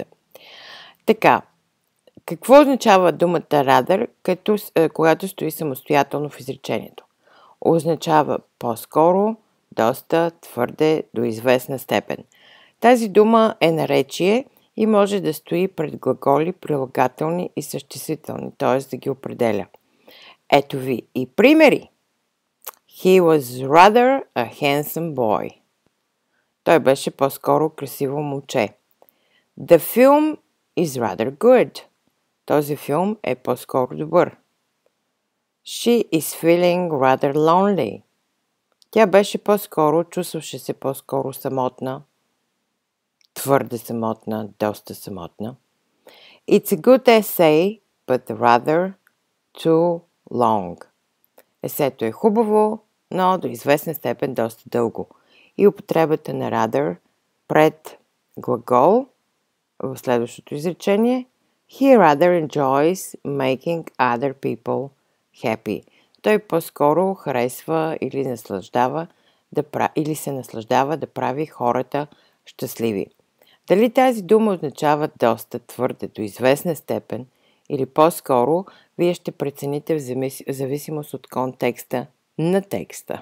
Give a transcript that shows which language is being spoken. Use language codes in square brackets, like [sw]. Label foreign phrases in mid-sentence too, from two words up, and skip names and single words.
[bg] Така, какво означава думата rather, когато стои самостоятелно в изречението? Означава по-скоро, доста, твърде, до известна степен. Тази дума е наречие и може да стои пред глаголи, прилагателни и съществителни, т.е. да ги определя. Ето ви и примери. [en] He was rather a handsome boy. [bg] Той беше по-скоро красиво момче. [en] The film is rather good. [bg] Този филм е по-скоро добър. [en] She is feeling rather lonely. [bg] Тя беше чувстваше се по-скоро самотна. Твърде самотна, доста самотна. [en] It's a good essay, but rather too long. [bg] Есето е хубаво, но до известна степен доста дълго. И употребата на rather пред глагол в следващото изречение. [en] He rather enjoys making other people happy. [bg] Той по-скоро харесва или се наслаждава да прави хората щастливи. Дали тази дума означава доста твърде до известна степен или по-скоро вие ще прецените в зависимост от контекста на текста.